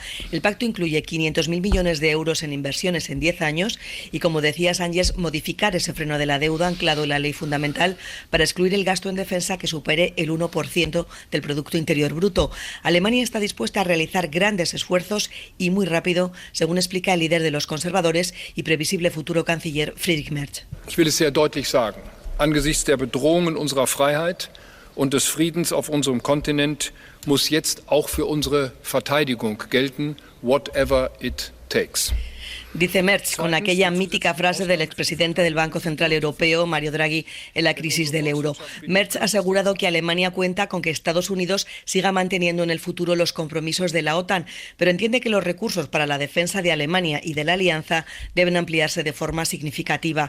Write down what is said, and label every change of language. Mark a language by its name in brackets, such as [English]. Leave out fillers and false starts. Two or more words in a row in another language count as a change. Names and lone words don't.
[Spanish] El pacto incluye 500.000 millones de euros en inversiones en 10 años y, como decía Sánchez, modificar ese freno de la deuda anclado en la ley fundamental para excluir el gasto en defensa que supere el 1% del Producto Interior Bruto. Alemania está dispuesta a realizar grandes esfuerzos y muy rápido, según explica el líder de los conservadores y previsible futuro canciller Friedrich Merz. [German] Ich will es sehr deutlich sagen. Angesichts der Bedrohungen unserer Freiheit und des Friedens auf unserem Kontinent muss jetzt auch für unsere Verteidigung gelten, [English] whatever it takes. [Spanish] Dice Merz, con aquella mítica frase del expresidente del Banco Central Europeo, Mario Draghi, en la crisis del euro. Merz ha asegurado que Alemania cuenta con que Estados Unidos siga manteniendo en el futuro los compromisos de la OTAN, pero entiende que los recursos para la defensa de Alemania y de la alianza deben ampliarse de forma significativa.